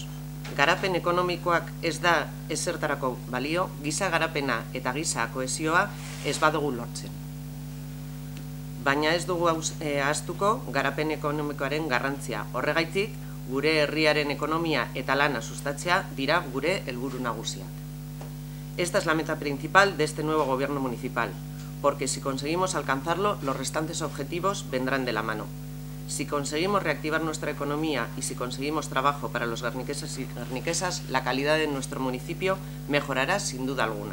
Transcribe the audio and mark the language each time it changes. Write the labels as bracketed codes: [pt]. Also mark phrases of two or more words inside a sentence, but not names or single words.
[eu] Garapen ekonomikoak ez da ezertarako balio, giza garapena eta giza kohesioa ez badugu lortzen. Baina ez dugu ahaztuko garapen ekonomikoaren garrantzia. Horregaitik, gure herriaren ekonomia eta lana sustatzea dira gure helburu nagusiak. [es] Esta es la meta principal de este nuevo gobierno municipal, porque si conseguimos alcanzarlo, los restantes objetivos vendrán de la mano. Si conseguimos reactivar nuestra economía y si conseguimos trabajo para los guerniqueses y guerniquesas, la calidad de nuestro municipio mejorará sin duda alguna.